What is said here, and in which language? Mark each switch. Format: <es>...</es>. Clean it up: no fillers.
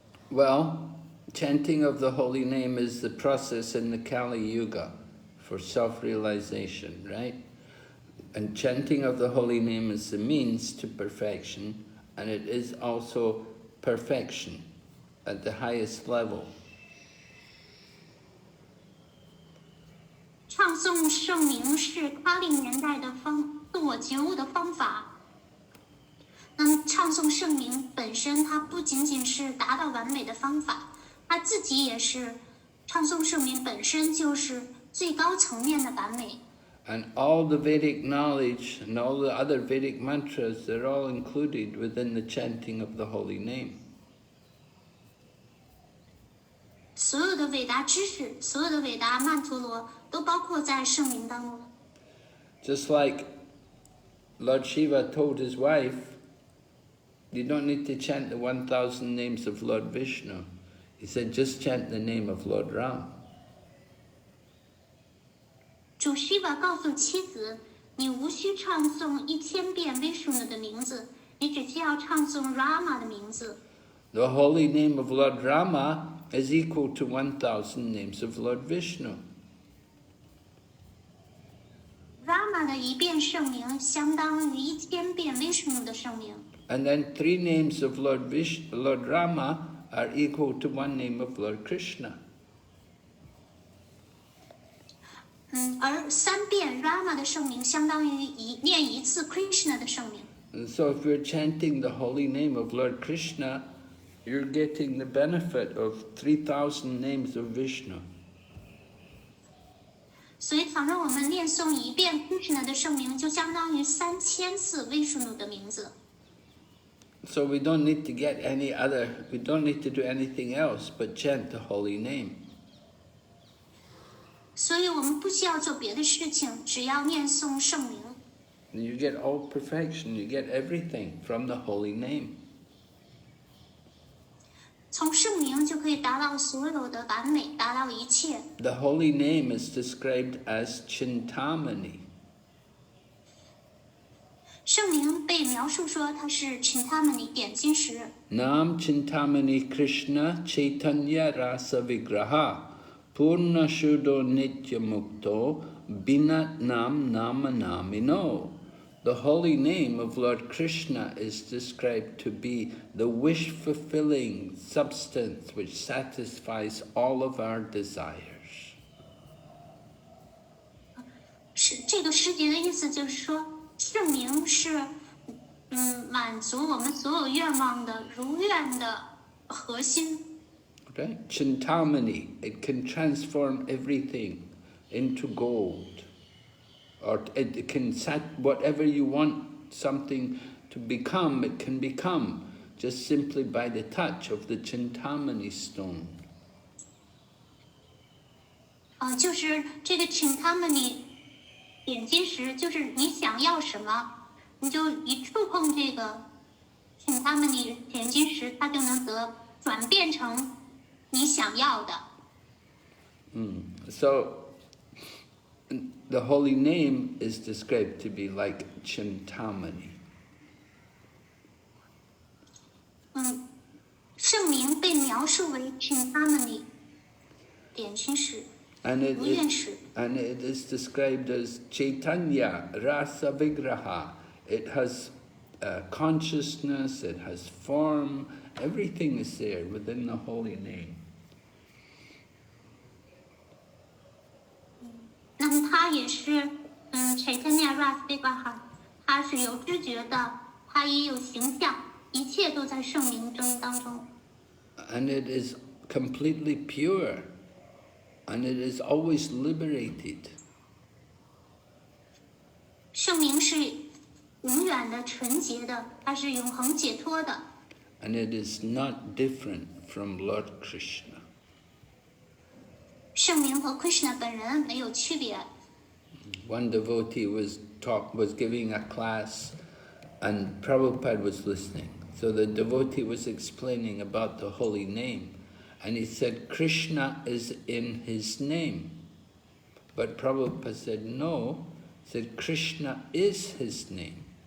<en>Well, chanting of the holy name is the process in the Kali Yuga for self-realization, right? And chanting of the holy name is the means to perfection, and it is also perfection at the highest level.</en> <zh>唱诵圣名是卡利年代的自我觉悟的方法。那么，唱诵圣名本身，它不仅仅是达到完美的方法，它自己也是唱诵圣名本身就是最高层面的完美。</zh> <en>And all the Vedic knowledge and all the other Vedic mantras, they're all included within the chanting of the holy name.</en> <zh>所有的伟大知识，所有的伟大曼陀罗，都包括在圣名当中。</zh> <en>Just like Lord Shiva told his wife, you don't need to chant the 1,000 names of Lord Vishnu. He said, just chant the name of Lord Ram.</en> <zh>主希瓦告诉妻子，你无需唱诵1000遍 Vishnu 的名字，你只需要唱诵 Rama 的名字。</zh> <en>The holy name of Lord Rama is equal to 1,000 names of Lord Vishnu.</en> <zh>Rama 的一遍圣名相当于1000遍 Vishnu 的圣名。</zh> <en>And then 3 names of Lord Rama are equal to 1 name of Lord Krishna.</en> <zh>而3遍 Rama 的圣名相当于念1次 Krishna 的圣名。</zh> <en>And so if you're chanting the holy name of Lord Krishna, you're getting the benefit of 3,000 names of Vishnu.</en> <zh>所以，倘若我们念诵1遍 Krishna 的圣名，就相当于3000次 Vishnu 的名字。</zh> <en>So we don't need to we don't need to do anything else but chant the holy name.</en> <zh>所以我们不需要做别的事情，只要念诵圣名。</zh> <en>And you get all perfection, you get everything from the holy name.</en> <zh>从圣名就可以达到所有的完美，达到一切。</zh> <en>The holy name is described as Chintamani.</en> <zh>圣名被描述说它是 Chintamani 点金石。</zh> <sa>Nam Chintamani Krishna Chaitanya Rasa Vigraha Purna Shuddho Nitya Mukto Binat Nam Namanamino.</sa> <en>The holy name of Lord Krishna is described to be the wish-fulfilling substance which satisfies all of our desires.</en> <zh>是这个诗节的意思，就是说圣名是满足我们所有愿望的如愿的核心。</zh> <en>Right? Chintamani, it can transform everything into gold. Or it can set whatever you want something to become, it can become just simply by the touch of the Chintamani stone.</en> <zh>就是这个 Chintamani 点金石，就是你想要什么，你就一触碰这个 Chintamani 点金石，它就能转变成你想要的。</zh> <en>So the holy name is described to be like Chintamani.</en> <zh>圣名被描述为 Chintamani 点金石。</zh> <en>And it is described as Chaitanya Rasa Vigraha. It has consciousness, it has form, everything is there within the holy name.</en> <zh>那么它也是Chaitanya Rasa Vigraha，它是有知觉的，它也有形象，一切都在圣名当中。</zh> <en>And it is completely pure. And it is always liberated.</en> <zh>圣名是永远的、纯洁的，它是永恒解脱的。</zh> <en>And it is not different from Lord Krishna.</en> <zh>圣名和 Krishna 本人没有区别。</zh> <en>One devotee was giving a class, and Prabhupada was listening. So the devotee was explaining about the holy name. And he said, Krishna is in his name. But Prabhupada said, no. He said, Krishna is his name.</en>